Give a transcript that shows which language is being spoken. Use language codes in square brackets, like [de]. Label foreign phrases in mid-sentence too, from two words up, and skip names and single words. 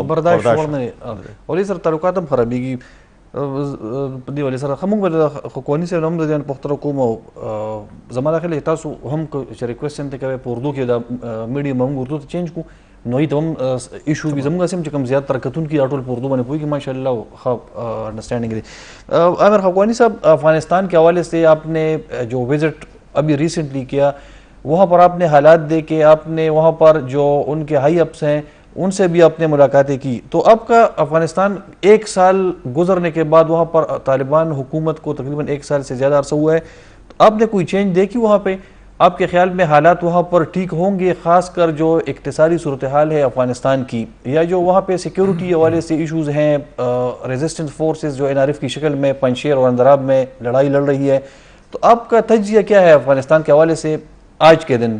[ps] برداشت وړ نه دی ولې سره تعلقات هم خرابېږي په دې ولې سره ښه موږ به خو قواني صاحب هم د دې پوښتنه کوم او زما دا خیال تاسو هم چې ریکویسټ هم کوئ په اردو کې د میډیم هم اردو ته چینج کړو نو هی ته هم ایشو وي زموږ سم چې کوم زیات تر کتونکي دا ټول په اردو باندې پوهېږي [ar] ماشاء اللہ [ps] ښه انڈرسٹینڈنگ دی [ur] عامر حقوانی صاحب افغانستان کے حوالے سے آپ نے جو وزٹ ابھی ریسنٹلی کیا وہاں پر آپ نے حالات دیکھے آپ نے وہاں پر جو ان کے ہائی اپس ہیں ان سے بھی آپ نے ملاقاتیں کی تو اب کا افغانستان 1 سال گزرنے کے بعد وہاں پر طالبان حکومت کو تقریباً 1 سال سے زیادہ عرصہ ہوا ہے تو آپ نے کوئی چینج دیکھی وہاں پہ آپ کے خیال میں حالات وہاں پر ٹھیک ہوں گے خاص کر جو اقتصادی صورتحال ہے افغانستان کی یا جو وہاں پہ سیکیورٹی حوالے سے ایشوز ہیں ریزسٹنس فورسز جو NRF کی شکل میں پنجشیر اور اندراب میں لڑائی لڑ رہی ہے تو آپ کا تجزیہ کیا ہے افغانستان کے حوالے سے آج کے دن؟